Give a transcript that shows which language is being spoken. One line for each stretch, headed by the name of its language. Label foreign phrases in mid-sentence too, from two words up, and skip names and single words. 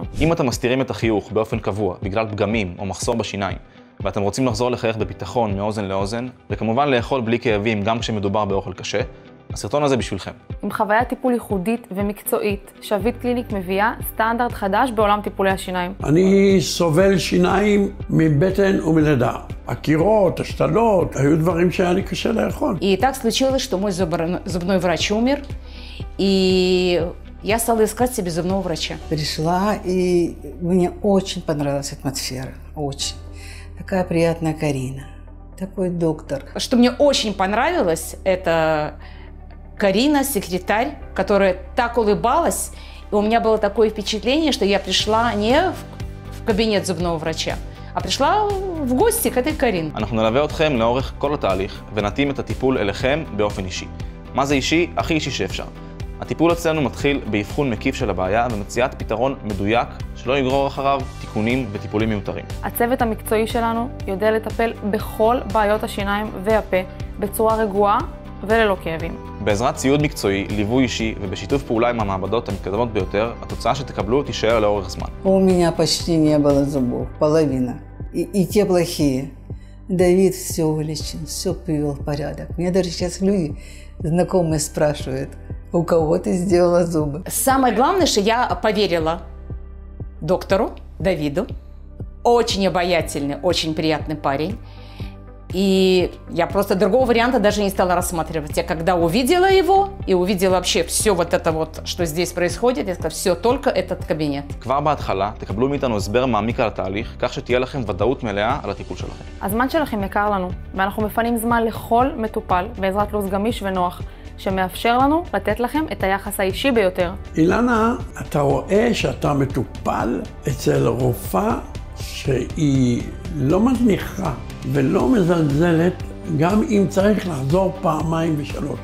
Hebrew: אם אתם מסתירים את החיוך באופן קבוע בגלל פגמים או מחסור בשיניים, ואתם רוצים לחזור לחייך בביטחון מאוזן לאוזן, וכמובן לאכול בלי כאבים גם כשמדובר באוכל קשה, הסרטון הזה בשבילכם. עם חוויית טיפול ייחודית ומקצועית, שביט קליניק מביאה סטנדרט חדש בעולם טיפולי השיניים. אני סובל שיניים מבטן ומלידה. הקירות, השתלות, היו דברים שהיה לי קשה לאכול.
Russian: И так случилось, что мой зубной врач умер, и я стала искать себе зубного врача. Пришла, и мне очень понравилась атмосфера, очень. Такая приятная Карина, такой доктор. Что мне очень понравилось, это Карина, секретарь, которая так улыбалась, и у меня было такое впечатление, что я пришла не в кабинет зубного врача, а пришла в гости к этой Карине.
Hebrew: אנחנו נלווה אתכם לאורך כל התהליך ונתאים את הטיפול אליכם באופן אישי. מה זה אישי? הכי אישי שאפשר. הטיפול אצלנו מתחיל באבחון מקיף של הבעיה ומציאת פתרון מדויק שלא יגרור אחריו תיקונים וטיפולים מיותרים. הצוות המקצועי שלנו יודע לטפל בכל בעיות השיניים והפה בצורה רגועה וללא כאבים. בעזרת ציוד מקצועי, ליווי אישי ובשיתוף פעולה עם המעבדות המתקדמות ביותר, התוצאה שתקבלו תישאר לאורך זמן.
Russian: У меня почти не было зубов, половина. И те плохие. Давид все вылечил, все привел в порядок. Мне даже сейчас люди знакомые спрашивают, у кого ты сделала зубы. Самое главное, что я поверила доктору Давиду. Очень обаятельный, очень приятный парень. И я просто другого варианта даже не стала рассматривать. Я когда увидела его и увидела вообще все вот это вот, что здесь происходит, я сказала, все, только этот кабинет.
Hebrew: כבר בהתחלה תקבלו מאיתנו הסבר מעמיק על התהליך, כך שתהיה לכם ודאות מלאה על הטיפול שלכם. הזמן שלכם יקר לנו, ואנחנו מפנים זמן לכל מטופל בעזרת לו"ז גמיש ונוח, שמאפשר לנו לתת לכם את היחס האישי ביותר. אילנה, אתה רואה שאתה מטופל אצל רופאה שהיא לא מזניחה ולא מזלזלת, גם אם צריך לחזור פעמיים ושלוש.